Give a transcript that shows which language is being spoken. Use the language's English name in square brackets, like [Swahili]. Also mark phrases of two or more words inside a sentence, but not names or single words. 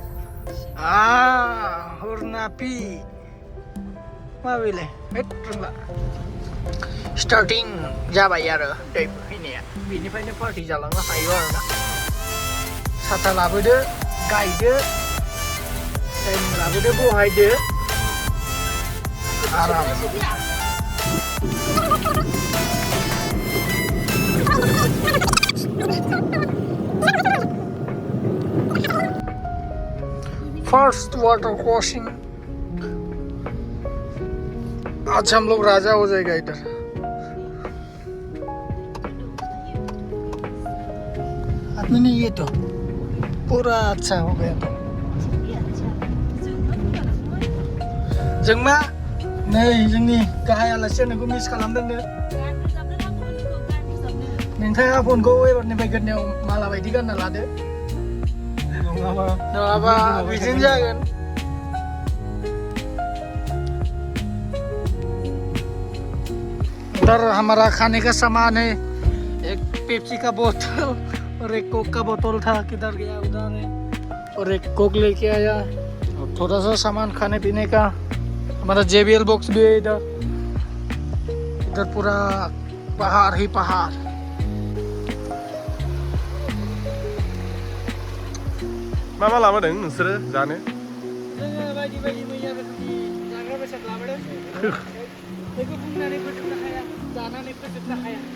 [Bodo] हरनापि मा बेलाय रोंला स्टार्टिं जाबाय आरो दै बोहैनाया बेनिफ्रायनो पार्टि जालांनो हायो आरोना साथा लाबोदो गायदो टाइम लाबोदो बहायदो [Hindi] आराम [English] first water crossing [Hindi] आज हम लोग राजा हो जाएगा इधर आदमी नहीं ये तो पूरा अच्छा हो गया तो [Bodo] जोंमा नै जोंनि गाहाय आलासि नोंखौ मिस खालामदोंनो नोंथाङा फनखौ एबारनिफ्राय गोदनायाव माला बायदि गानना लादो नङाबा बिदिनो जागोन [Hindi] उधर हमारा खाने का सामान है एक पेप्सी का बोतल और एक कोक का बोतल था किधर गया उधर है और एक कोक लेके आया और थोड़ा सा सामान खाने पीने का हमारा JBL बॉक्स भी है इधर पूरा पहाड़ ही पहाड़ [Bodo] मा लाबोदों नोंसोरो जानो जोङो बायदि मैया रोखोमनि जाग्रा बेसाद लाबोदों बेखौ बुंनानै फोजोबनो हाया जानानै फोजोबनो हाया